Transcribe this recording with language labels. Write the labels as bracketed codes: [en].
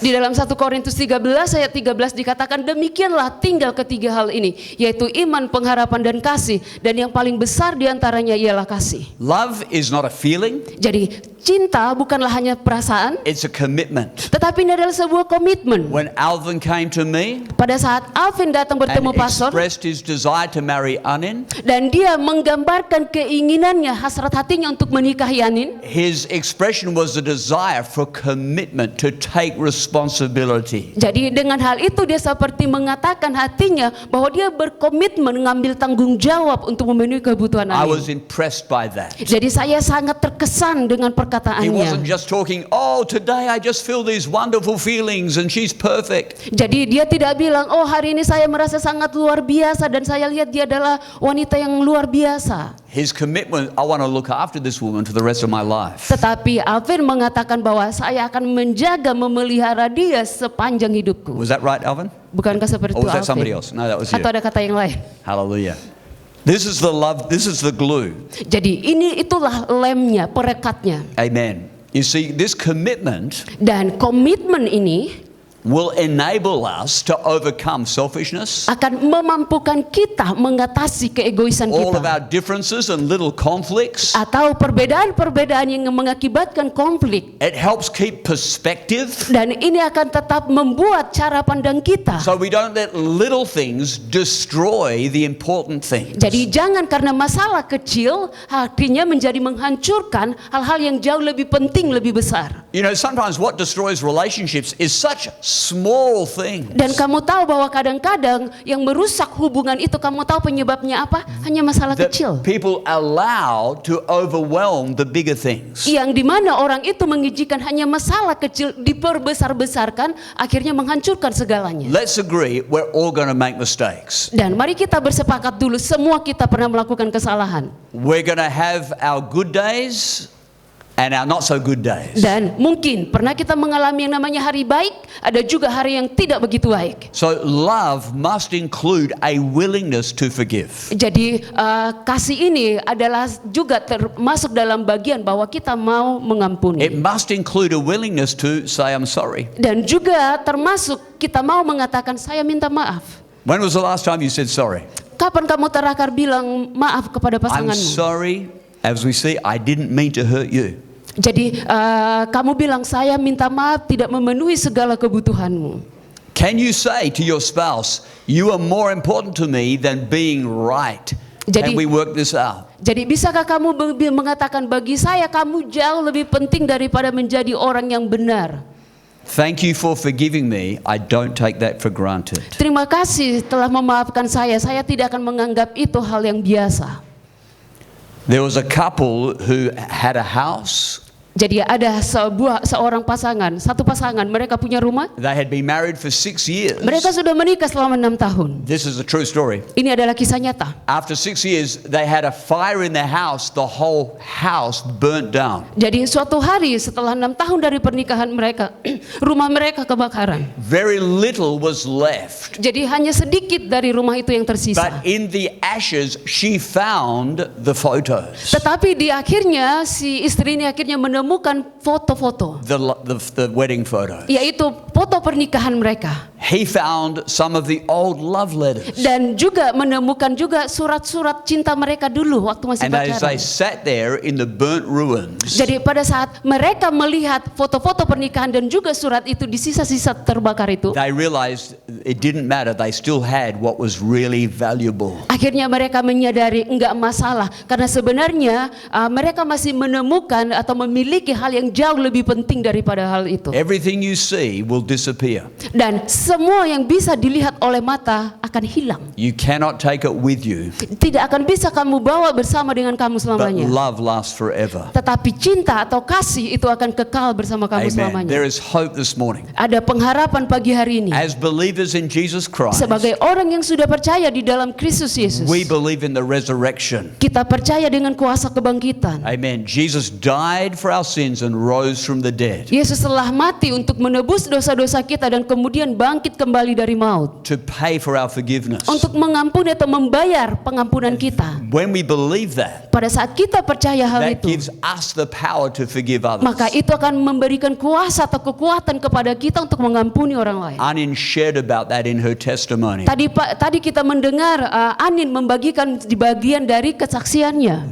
[id] Di dalam 1 Korintus 13 ayat 13 dikatakan demikianlah tinggal ketiga hal ini, yaitu iman, pengharapan, dan kasih. Dan yang paling besar diantaranya ialah kasih. [en] Love is not a feeling, [id] Jadi cinta bukanlah hanya perasaan, [en] it's a commitment. [id] tetapi ini adalah sebuah komitmen. [en] When Alvin came to me [id] Pada saat Alvin datang bertemu [en] and pastor expressed his desire to marry Anin, [id] dan dia menggambarkan keinginannya, hasrat hatinya untuk menikahi Anin, [en] his expression was a desire for commitment to take responsibility. [id] jadi dengan hal itu dia seperti mengatakan hatinya bahwa dia berkomitmen mengambil tanggung jawab untuk memenuhi kebutuhan [en] I was [id] Anin. [en] impressed by that. [id] Jadi saya sangat terkesan dengan [en] He wasn't just talking, oh, today I just feel these wonderful feelings and she's perfect. [id] Jadi dia tidak bilang, oh hari ini saya merasa sangat luar biasa dan saya lihat dia adalah wanita yang luar biasa. [en] His commitment, I want to look after this woman for the rest of my life. [id] Tetapi Alvin mengatakan bahwa saya akan menjaga, memelihara dia sepanjang hidupku. [en] Was that right, Alvin? [id] Bukankah seperti [en] Or was that somebody [id] Alvin? [en] else? No, that was you. [id] Atau ada kata yang lain? [en] Hallelujah. This is the love, this is the glue. [id] Jadi itulah lemnya, perekatnya. [en] Amen. You see, this commitment [id] Dan komitmen ini [en] will enable us to overcome selfishness, [id] akan memampukan kita mengatasi keegoisan [en] all of our differences and little conflicts. [id] Atau perbedaan-perbedaan yang mengakibatkan konflik. [en] It helps keep perspective [id] Dan ini akan tetap membuat cara pandang kita. [en] so we don't let little things destroy the important things. [id] Jadi jangan karena masalah kecil akhirnya menjadi menghancurkan hal-hal yang jauh lebih penting, lebih besar. [en] You know, sometimes what destroys relationships is such small things. [id] Dan kamu tahu bahwa kadang-kadang yang merusak hubungan itu, kamu tahu penyebabnya apa? Hanya masalah [en] That [id] kecil. [en] people allow to overwhelm the bigger things. [id] Yang dimana orang itu mengizinkan hanya masalah kecil diperbesar-besarkan, akhirnya menghancurkan segalanya. [en] Let's agree we're all going to make mistakes. [id] Dan mari kita bersepakat dulu, semua kita pernah melakukan kesalahan. [en] We're going to have our good days and our not so good days. [id] Dan mungkin pernah kita mengalami yang namanya hari baik, ada juga hari yang tidak begitu baik. [en] So love must include a willingness to forgive. [id] Jadi kasih ini adalah juga termasuk dalam bagian bahwa kita mau mengampuni. [en] It must include a willingness to say I'm sorry. [id] Dan juga termasuk kita mau mengatakan saya minta maaf. [en] When was the last time you said sorry? [id] Kapan kamu terakhir bilang maaf kepada [en] I'm [id] pasanganmu? [en] sorry, as we see, I didn't mean to hurt you. [id] Jadi kamu bilang saya minta maaf tidak memenuhi segala kebutuhanmu. [en] Can you say to your spouse, you are more important to me than being right? [id] Jadi- [en] Can we work this out? [id] Jadi bisakah kamu mengatakan bagi saya kamu jauh lebih penting daripada menjadi orang yang benar? [en] Thank you for forgiving me. I don't take that for granted. [id] Terima kasih telah memaafkan saya tidak akan menganggap itu hal yang biasa. [en] There was a couple who had a house [id] Jadi ada seorang pasangan, satu pasangan, mereka punya rumah. [en] They had been married for 6 years. [id] Mereka sudah menikah selama 6 tahun. [en] This is a true story. [id] Ini adalah kisah nyata. [en] After 6 years, they had a fire in their house. The whole house burnt down. [id] Jadi suatu hari setelah 6 tahun dari pernikahan mereka, rumah mereka kebakaran. [en] Very little was left. [id] Jadi hanya sedikit dari rumah itu yang tersisa. [en] But in the ashes, she found the photos. [id] Tetapi di akhirnya si istri ini akhirnya menemukan foto-foto, [en] The wedding photos. [id] yaitu foto pernikahan mereka. [en] He found some of the old love letters. [id] Dan juga menemukan juga surat-surat cinta mereka dulu waktu masih [en] And as they sat there in the burnt ruins, [id] Jadi pada saat mereka melihat foto-foto pernikahan dan juga surat itu di sisa-sisa terbakar itu, [en] they realized it didn't matter. They still had what was really valuable. [id] akhirnya mereka menyadari enggak masalah karena sebenarnya mereka masih menemukan atau memiliki hal yang jauh lebih penting daripada hal itu. [en] Everything you see will disappear. [id] Dan semua yang bisa dilihat oleh mata akan hilang. [en] You cannot take it with you, [id] Tidak akan bisa kamu bawa bersama dengan kamu [en] but [id] selamanya. [en] love lasts forever. [id] Tetapi cinta atau kasih itu akan kekal bersama kamu [en] Amen. [id] selamanya. [en] There is hope this morning. [id] Ada pengharapan pagi hari ini. [en] As believers in Jesus Christ, [id] Sebagai orang yang sudah percaya di dalam Kristus Yesus, [en] we believe in the resurrection. [id] kita percaya dengan kuasa kebangkitan. [en] Amen. Jesus died for our sins and rose from the dead [id] Yesus telah mati untuk menebus dosa-dosa kita dan kemudian bangkit kembali dari maut [en] to pay for our forgiveness. [id] untuk mengampuni atau membayar pengampunan kita. [en] When we believe that, [id] Pada saat kita percaya hal [en] that [id] itu, [en] gives us the power to forgive others. [id] maka itu akan memberikan kuasa atau kekuatan kepada kita untuk mengampuni orang lain. [en] Anin shared about that in her testimony. [id] Tadi kita mendengar Anin membagikan di bagian dari kesaksiannya.